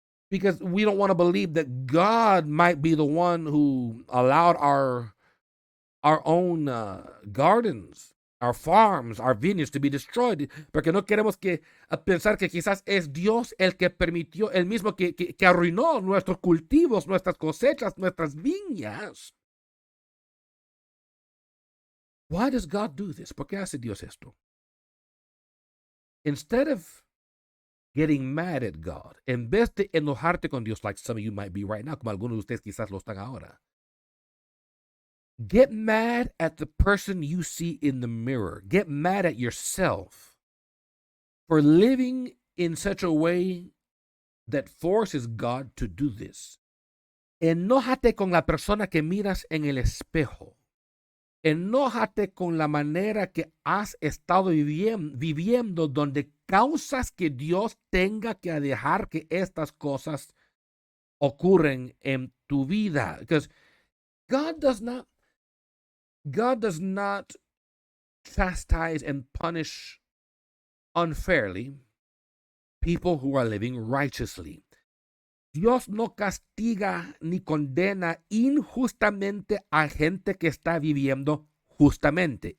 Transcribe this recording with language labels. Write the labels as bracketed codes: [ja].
[en] Because we don't want to believe that God might be the one who allowed our own gardens, our farms, our vineyards to be destroyed. [es] Porque no queremos pensar que quizás es Dios el que permitió, el mismo que arruinó nuestros cultivos, nuestras cosechas, nuestras viñas. Why does God do this? ¿Por qué hace Dios esto? Instead of getting mad at God, en vez de enojarte con Dios, like some of you might be right now, como algunos de ustedes quizás lo están ahora, get mad at the person you see in the mirror. [en] Get mad at yourself for living in such a way that forces God to do this. [es] Enójate con la persona que miras en el espejo. Enójate con la manera que has estado viviendo, donde causas que Dios tenga que dejar que estas cosas ocurren en tu vida. [en] Because God does not chastise and punish unfairly people who are living righteously. [es] Dios no castiga ni condena injustamente a gente que está viviendo justamente.